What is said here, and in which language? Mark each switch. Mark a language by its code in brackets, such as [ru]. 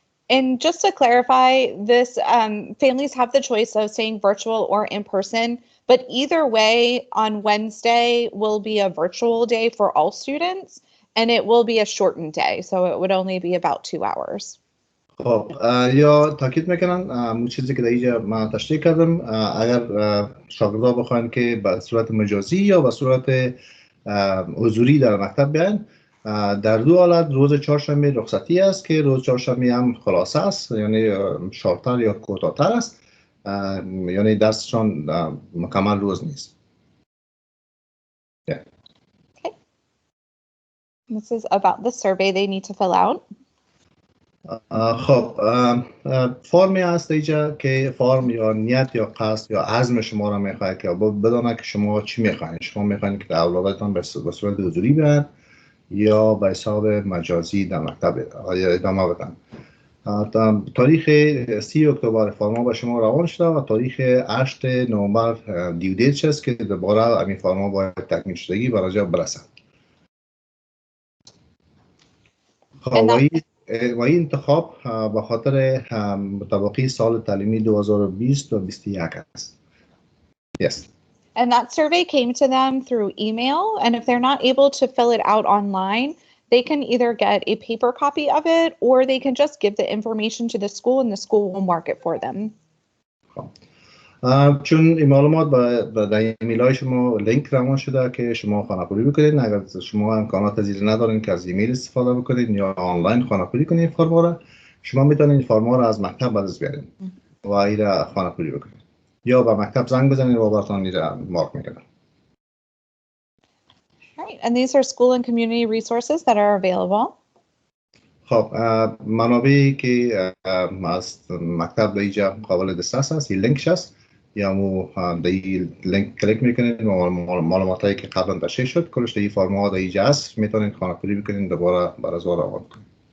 [en] And just to clarify, this families have the choice of staying virtual or in person, but either way, on Wednesday will be a virtual day for all students, and it will be a shortened day, so it would only be about 2 hours. [fa] خب یا تاکید میکنن اون چیزی که در اینجا من تشریح کردم اگر شاگردها بخواین که به صورت مجازی یا به صورت حضوری در مکتب بیاین در دو حالت روز چهارشنبه رخصتی است که روز چهارشنبه هم خلاصه است یعنی شارتر یا کوتاه‌تر است یعنی درسشان مکمل روز نیست. [en] Okay. This is about the survey they need to fill out. [fa] خب فرمی هست اینجا که فرم یا نیت یا قصد یا عزم شما را میخواهد که بدانه که شما چی میخواهید. شما میخواهید که اولادتان به صورت حضوری بیاین یا به حساب مجازی در مکتب ادامه بدن. تاریخ 30 اکتبر فرما به شما روان شده و تاریخ 8 نومبر دیو دیت است که دوباره همین فرما باید تکمیل شدگی برای برسد. خب و این انتخاب به خاطر متباقی سال تعلیمی 2020 و 21 است. [en] Yes. And that survey came to them through email, and if they're not able to fill it out online, they can either get a paper copy of it or they can just give the information to the school and the school will mark it for them. [fa] چون این معلومات در ایمیل شما لینک روان شده که شما خانه‌پوری بکنید. اگر شما امکانات زیر ندارین که از ایمیل استفاده بکنید یا آنلاین خانه‌پوری کنید فرما را، شما میتونید این فرما را از مکتب باز بیارید و این را خانه‌پوری بکنید یا به مکتب زنگ بزنید و براتون این را مارک میکنن. [en] Right, and these are school and community resources that are available. [fa] خب منابعی که از مکتب در اینجا قابل دسترس است این لینکش است یا مو در این لینک کلیک میکنید و معلوماتی که قبلا تشریح شد کلش در این فرما در اینجا است میتونید خانه‌پوری بکنید دوباره برای زور آورد کنید.